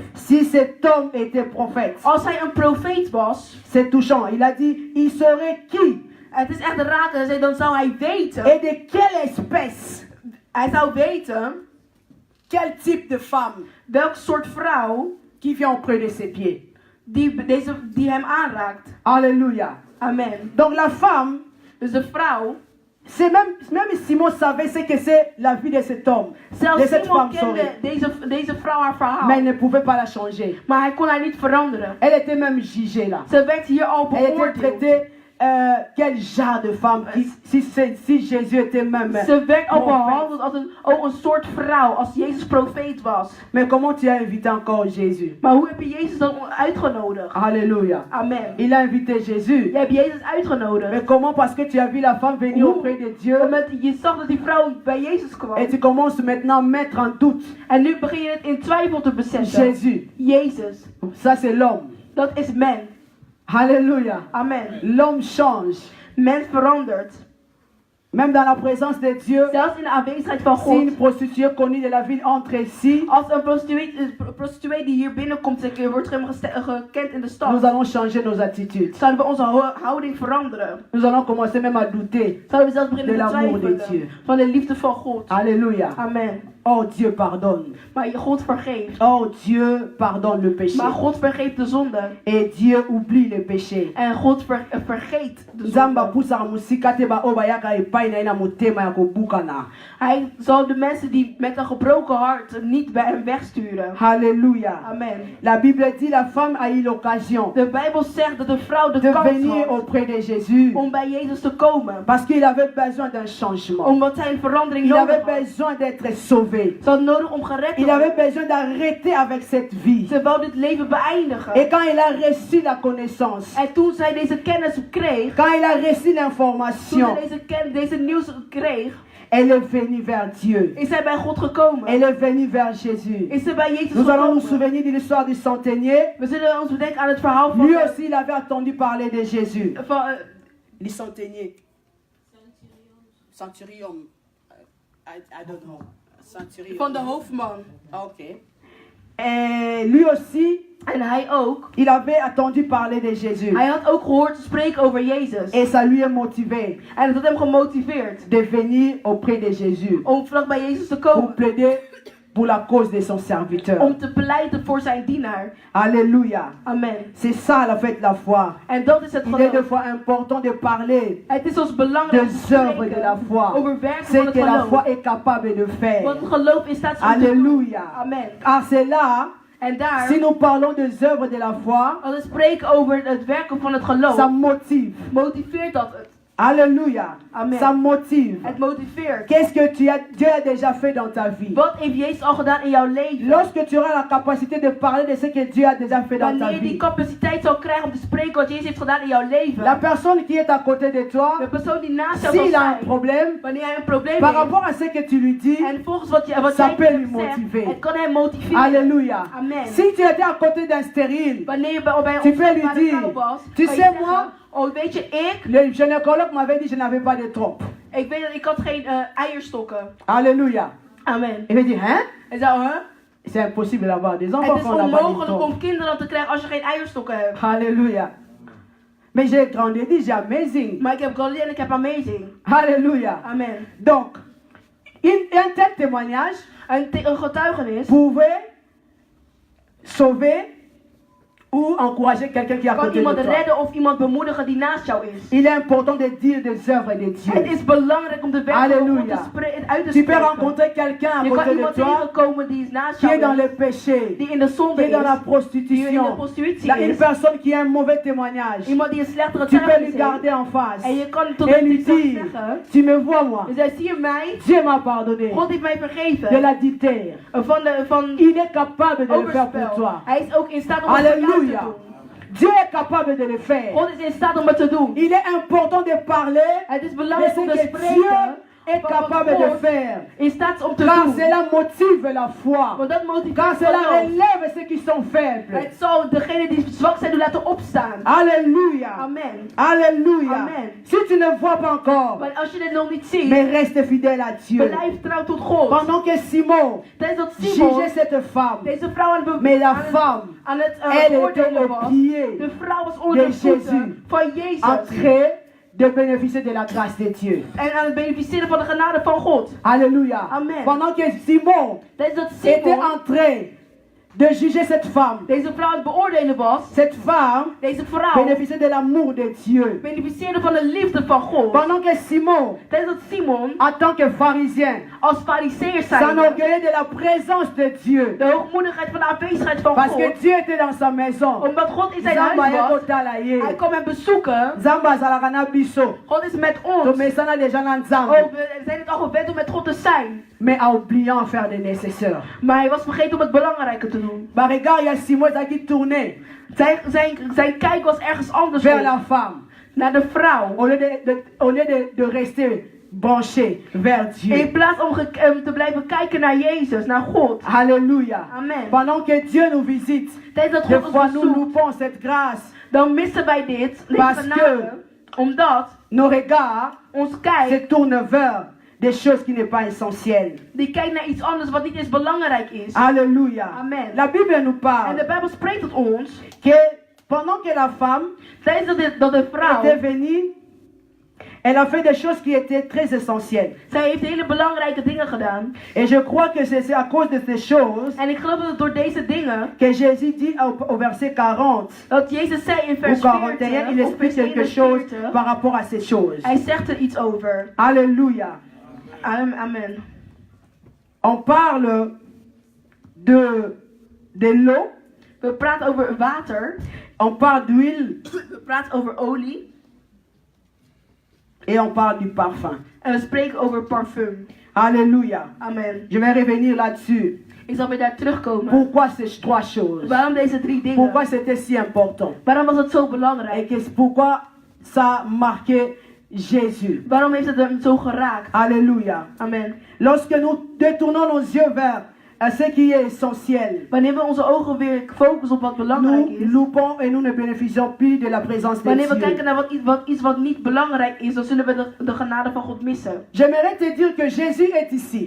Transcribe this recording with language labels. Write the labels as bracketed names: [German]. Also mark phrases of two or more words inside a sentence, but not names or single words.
[French] si cet homme était prophète, [Dutch] Als hij een profeet was. [French] c'est touchant. Il a dit, il serait qui [Dutch] Het is echt raak. Hij zei, dan zou hij weten. [French] et de quelle espèce, [Dutch] Hij zou weten. [French] quel type de femme [Dutch] Welk soort vrouw. [French] qui vient auprès de ses pieds. [Dutch] Die hem aanraakt. [French] Alléluia. Amen. Donc la femme, [Dutch] Dus de vrouw. [French] c'est même Simon savait ce que c'est la vie de cet homme, de [Dutch] Zelfs [French] cette Simon femme, sorry. [Dutch] kende deze vrouw haar verhaal. [French] Mais il ne pouvait pas la changer. [Dutch] Maar hij kon haar niet veranderen. [French] Elle était même jugée là. [Dutch] Ze werd hier al [French] Elle était [Dutch] beoordeeld. [French] traitée, quel genre de femme, si Jésus était même [Dutch] Ze werd al [French] prophète. [Dutch] behandeld als een soort vrouw. Als Jezus profeet was. [French] Mais comment tu as invité encore Jésus? [Dutch] Maar hoe heb je Jezus dan uitgenodigd? [French] Alléluia. Amen. Il a invité Jésus. [Dutch] Je hebt Jezus uitgenodigd. [French] Mais comment? Parce que tu as vu la femme venir [Dutch] Hoe? [French] auprès de Dieu [Dutch] Omdat je zag dat die vrouw bij Jezus kwam. [French] et tu commences maintenant à mettre en doute [Dutch] En nu begin je het in twijfel te bezetten. [French] Jésus. [Dutch] Jezus. [French] Ça c'est l'homme. [Dutch] Dat is men. [French] Alléluia. Amen. L'homme change. [Dutch] Mens verandert. [French] Même dans la présence de Dieu, [Dutch] Zelfs in de aanwezigheid van [French] si une [Dutch] God. [French] prostituée connue de la ville entre ici, [Dutch] Als een prostituee die hier binnenkomt, wordt gekend in de [French] nous [Dutch] stad. [French] allons changer nos attitudes. [Dutch] Zouden we onze houding veranderen. [French] Nous allons commencer même à douter. [Dutch] Zouden we zelfs [French] De [Dutch] beginnen te [French] l'amour de [Dutch] twijfelen [French] Dieu. [Dutch] van de liefde van God. [French] Alléluia. Amen. Oh, Dieu pardonne. [Dutch] Maar God vergeeft. [French] Oh, Dieu pardonne le péché. [Dutch] Maar God vergeeft de zonde. [French] Et Dieu oublie le péché. [Dutch] En God vergeet de [Lingala] Nzamba [Dutch] zonde. [Lingala] pusaka musika te ba obayaka epai na ye na motema ya kobukana. [Dutch] Hij zal de mensen die met een gebroken hart niet bij hem wegsturen. [French] Alléluia. Amen. La Bible dit la femme a eu l'occasion [Dutch] De Bijbel zegt dat de vrouw de [French] de [Dutch] kans [French] venir [Dutch] had [French] auprès de Jésus [Dutch] om bij Jezus te komen. [French] parce qu'il avait besoin d'un changement. [Dutch] Omdat hij een verandering [French] Il [Dutch] nodig [French] avait [Dutch] had. [French] besoin d'être sauvé. [Dutch] Ze had nodig om gered te [French] Il avait [Dutch] worden. [French] besoin d'arrêter avec cette vie. [Dutch] Ze wou dit leven beëindigen. [French] Et quand il a reçu la connaissance, [Dutch] En toen zij deze kennis kreeg, [French] quand il a reçu [Dutch] toen [French] l'information, [Dutch] zij deze nieuws kreeg, [French] elle est venue vers Dieu. [Dutch] is zij bij God gekomen. [French] Elle est venue vers Jésus. [Dutch] Is zij bij Jezus [French] Nous allons nous [Dutch] gekomen. [French] souvenir de l'histoire du centenier. [Dutch] We zullen ons bedenken aan het verhaal van, [French] Lui aussi, il avait entendu parler de Jésus. Le centenier. Centurion. [English] I don't know. Centurion. [Dutch] van de hoofdman. [French] Ok. Et lui aussi, [Dutch] En hij ook. [French] il avait entendu parler de Jésus. [Dutch] Hij had ook gehoord te spreken over Jezus. [French] Et ça lui a motivé [Dutch] En dat had hem gemotiveerd [French] de venir auprès de Jésus [Dutch] om vlak bij Jezus te [French] pour [Dutch] komen. [French] plaider pour la cause de son serviteur. [Dutch] Om te pleiten voor zijn dienaar. [French] Alléluia. Amen. C'est ça la fête la foi. [Dutch] En dat is het [French] Il est des [Dutch] geloof. [French] fois important de parler [Dutch] Het is ons belangrijk om te [French] des œuvres de la [Dutch] spreken [French] foi. [Dutch] over werken [French] C'est [Dutch] van het [French] que la foi [Dutch] geloof. [French] est capable de faire. [Dutch] Want het geloof is staat om te doen. [French] Alléluia. Amen. Car c'est là, [Dutch] En daar, [French] si nous parlons des œuvres de la foi, [Dutch] als we spreken over het werken van het geloof, [French] ça motive. [Dutch] motiveert dat het. [French] Alléluia. Amen. Ça motive. [Dutch] Het motiveert. [French] Qu'est-ce que Dieu a déjà fait dans ta vie? [Dutch] Wat heeft Jezus al gedaan in jouw leven? [French] Lorsque tu auras la capacité de parler de ce que Dieu a déjà fait dans ta [Dutch] Wanneer je die [French] vie, [Dutch] capaciteit zal krijgen om te spreken wat Jezus heeft gedaan in jouw leven. [French] la personne qui est à côté de toi, [Dutch] De persoon die naast jou zal [French] s'il a un [Dutch] zijn, [French] problème, [Dutch] wanneer hij een probleem [French] par [Dutch] heeft, [French] rapport à ce que tu lui dis, [Dutch] en volgens wat [French] ça [Dutch] jij [French] peut lui [Dutch] zegt, [French] motiver. [Dutch] het kan hem motiveren. [French] Alléluia. Amen. Si tu étais à côté d'un stérile, [Dutch] Wanneer je bij [French] tu [Dutch] ons [French] peux lui [Dutch] bij de [French] dire, [Dutch] vrouw was, [French] tu [Dutch] kan je [French] sais [Dutch] zeggen, [French] moi, [Dutch] oh weet je, ik [French] le gynécologue m'avait dit que je n'avais pas de trompe. [Dutch] weet dat ik had geen eierstokken. [French] Alléluia. Amen. Il veut dire, hein? [Dutch] En zo, hè? [French] C'est impossible d'avoir des enfants [Dutch] Het is [French] quand on n'a pas de [Dutch] onmogelijk [French] trompe. [Dutch] om kinderen te krijgen als je geen eierstokken hebt. [French] Alléluia. Mais j'ai grandi, j'ai amazing. [Dutch] Maar ik heb Galilee en ik heb Amazing. [French] Alléluia. Amen. Donc, un tel témoignage [Dutch] Een getuigenis [French] pouvait sauver ou encourager quelqu'un qui est à [Dutch] kan [French] côté de [Dutch] iemand [French] toi. [Dutch] redden of iemand bemoedigen die naast jou is. [French] Il est important de dire des œuvres de [Dutch] Het [French] Dieu. [Dutch] is belangrijk om de werken van God [French] Alléluia. [Dutch] uit te [French] Tu peux [Dutch] spreken. [French] rencontrer quelqu'un à [Dutch] Je kan [French] côté de [Dutch] iemand [French] toi [Dutch] tegenkomen die is naast [French] qui est [Dutch] jou [French] dans [Dutch] is, [French] le péché, [Dutch] die in de zonde [French] qui est dans la [Dutch] is, die in de [French] prostitution. [Dutch] prostitutie [French] Là, une [Dutch] is, [French] personne qui a un mauvais témoignage. [Dutch] iemand die een slechtere [French] Tu peux lui [Dutch] getuigenis heeft. [French] garder en face [Dutch] En je kan tot [French] et lui [Dutch] die zacht [French] dire, [Dutch] zeggen. [French] tu me vois moi, [Dutch] Je zei, zie je mij? [French] Dieu m'a pardonné [Dutch] God heeft mij [French] de [Dutch] vergeven. [French] l'adultère. [Dutch] Van [French] Il est capable de le faire pour [Dutch] overspel. [French] toi. [Dutch] Hij is ook in staat om het voor jou te [French] Alléluia. [Dutch] doen. [French] Dieu est capable de le faire. [Dutch] God is in staat om het te doen. [French] Il est important de parler [Dutch] Het is [French] de [Dutch] belangrijk [French] ce [Dutch] om te [French] que Dieu [Dutch] spreken [French] est [Dutch] van wat [French] capable de [Dutch] God [French] faire. [Dutch] in staat is om te [French] Car [Dutch] doen. [French] cela motive la foi. [Dutch] Want dat [French] Car [Dutch] motiveert [French] cela [Dutch] geloof. [French] relève ceux qui sont faibles. [Dutch] Het zal degene die zwak zijn doen laten opstaan. [French] Alléluia. Amen. Alléluia. Amen. Si tu ne vois pas encore, [Dutch] Maar als je dit nog niet ziet, [French] mais reste fidèle à Dieu. [Dutch] blijf trouw tot God. [French] Pendant que Simon [Dutch] Tijdens dat Simon [French] jugeait cette femme, [Dutch] deze vrouw aan het [French] mais la femme, [Dutch] aan het [French] elle était [Dutch] beoordelen [French] au [Dutch] was. [French] pied [Dutch] De vrouw was onder de [French] de [Dutch] voeten [French] Jésus. [Dutch] van Jezus. [French] en train de bénéficier de la grâce de Dieu. [Dutch] En aan het beneficiëren van de genade van God. [French] Alléluia. Amen. Pendant que Simon [Dutch] Tijdens dat [French] était [Dutch] Simon [French] en train de juger cette femme, [Dutch] deze vrouw aan het beoordelen was. [French] cette femme [Dutch] Deze vrouw [French] bénéficiait de l'amour de Dieu. [Dutch] beneficieerde van de liefde van God. [French] Pendant que Simon, [Dutch] Tijdens dat Simon [French] en tant que pharisien, [Dutch] als fariseer zijn [French] s'enorgueillait de la présence de Dieu. [Dutch] de hoogmoedigheid van de aanwezigheid van [French] Parce [Dutch] God. [French] que Dieu était dans sa maison. [Dutch] Omdat God in zijn [Lingala] Zamba [Dutch] huis was. [Lingala] ekotala ye. [Dutch] Hij kwam hem bezoeken. [Lingala] Zamba azalaka na biso. [Dutch] God is met ons. [Lingala] Tomesana déjà na [Dutch] Oh, [Lingala] Nzambe. [Dutch] we zijn het al gewend om met God te zijn. [French] Mais en oubliant faire le nécessaire. [Dutch] Maar hij was vergeten om het belangrijke te doen. [French] Bah regarde, il y a Simon qui tournait [Dutch] Zijn kijk was ergens anders [French] vers [Dutch] op. [French] la femme. [Dutch] Naar de vrouw. [French] Au lieu de rester branché vers [Dutch] In [French] Dieu. [Dutch] plaats om te blijven kijken naar Jezus, naar God. [French] Alléluia. Amen. Pendant que Dieu nous visite, [Dutch] Tijdens dat [French] des [Dutch] God [French] fois [Dutch] ons [French] nous [Dutch] bezoekt, [French] loupons cette grâce. [Dutch] dan missen wij dit. [French] Parce [Dutch] Deze genade, omdat [French] Nos regards [Dutch] ons kijk, [French] se tournent vers des choses qui n'est pas essentielles. [Dutch] die kijkt naar iets anders wat niet eens belangrijk is. [French] Alléluia. Amen. La Bible nous [Dutch] En [French] parle [Dutch] de Bijbel spreekt tot ons, [French] que pendant que la femme [Dutch] tijdens dat de vrouw [French] était venue Elle a fait des choses qui étaient très essentielles. [Dutch] Zij heeft hele belangrijke dingen gedaan. [French] Et je crois que c'est à cause de ces choses [Dutch] En ik geloof dat het door deze dingen, [French] que Jésus dit au verset 40 [Dutch] dat Jezus zei in [French] ou [Dutch] vers [French] 41, [Dutch] 40, [French] il [Dutch] of [French] explique [Dutch] vers [French] quelque chose [Dutch] 41, [French] par rapport à ces choses. [Dutch] hij zegt er iets over. [French] Alléluia. Amen. On parle de l'eau, [Dutch] We praten over water. [French] on parle d'huile [Dutch] We praten over olie. [French] et on parle du parfum. [Dutch] En we spreken over parfum. [French] Alléluia. Amen. Je vais revenir là-dessus. [Dutch] Ik zal weer daar terugkomen. [French] Pourquoi ces trois choses? [Dutch] Waarom deze 3 dingen? [French] Pourquoi c'était si important? [Dutch] Waarom was het zo [French] Et [Dutch] belangrijk? [French] pourquoi ça a marqué Jésus? [Dutch] Waarom heeft het hem zo geraakt? [French] Alléluia. Amen. Lorsque nous détournons nos yeux vers ce qui est essentiel, [Dutch] Wanneer we onze ogen weer focussen op wat belangrijk [French] nous [Dutch] is. [French] loupons et nous ne bénéficions plus de la présence de [Dutch] Wanneer we kijken [French] Dieu. [Dutch] naar iets wat niet belangrijk is, dan zullen we de genade van God missen. [French] J'aimerais te dire que Jésus est ici.